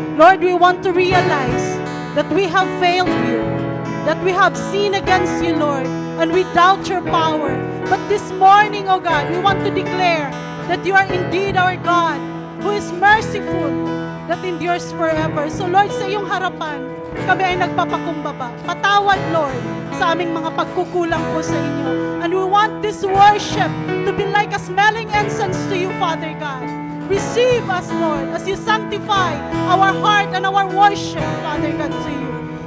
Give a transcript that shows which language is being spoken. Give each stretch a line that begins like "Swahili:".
English: Lord, we want to realize that we have failed you, that we have sinned against you, Lord, and we doubt your power. But this morning, oh God, we want to declare that you are indeed our God, who is merciful, that endures forever.
Filipino: So Lord, sa iyong harapan, kami ay nagpapakumbaba. Patawad, Lord, sa aming mga pagkukulang po sa inyo.
English: And we want this worship to be like a smelling incense to you, Father God. Receive us, Lord, as you sanctify our heart and our worship, Father God, to you.